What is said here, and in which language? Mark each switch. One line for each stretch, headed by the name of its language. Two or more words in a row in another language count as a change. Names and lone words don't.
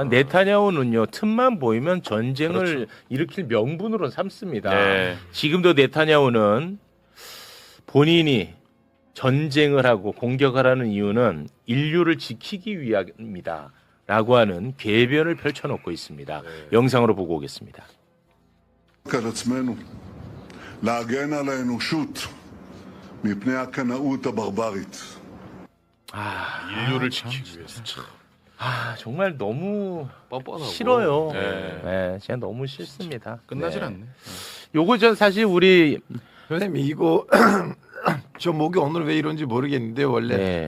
Korean: 네타냐후는요, 틈만 보이면 전쟁을 일으킬 명분으로 삼습니다. 네. 지금도 네타냐후는 본인이 전쟁을 하고 공격을 하는 이유는 인류를 지키기 위함이다. 라고 하는 궤변을 펼쳐놓고 있습니다. 영상으로 보고 오겠습니다.
Hebrew: על עצמנו, להגן על האנושות מפני הקנאות הברברית.
Korean: 인류를 지키기 위해서. 정말 너무 뻔뻔하고. 싫어요. 네. 네, 진짜 너무 싫습니다. 끝나질 네. 않네. 요거 전 사실 우리 선생님 이거 저 목이 오늘 왜 이런지 모르겠는데 원래 네.